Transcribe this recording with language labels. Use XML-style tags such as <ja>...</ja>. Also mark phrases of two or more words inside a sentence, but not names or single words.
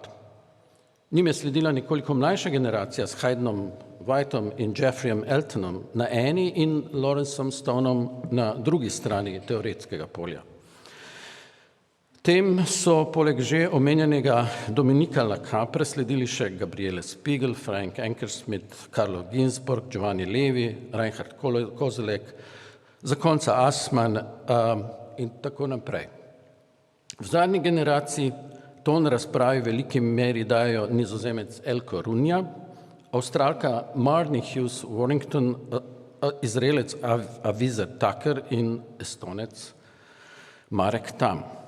<sl>Njim je sledila nekoliko mlajša generacija s Haydenom Whiteom in Jeffreyem Eltonom na eni in Lawrenceom Stoneom na drugi strani teoretskega polja. Tem so poleg že omenjenega Dominika Lacapre sledili še Gabriele Spiegel, Frank Ankersmit, Carlo Ginzburg, Giovanni Levi, Reinhard Koselleck, zakonca Assmann in tako naprej. V zadnji generaciji ton razpravi v veliki meri dajo Nizozemec Elko Runja, Avstralka Marnie Hughes Warrington, Izraelec Avizer Tucker in Estonec Marek Tam.</sl>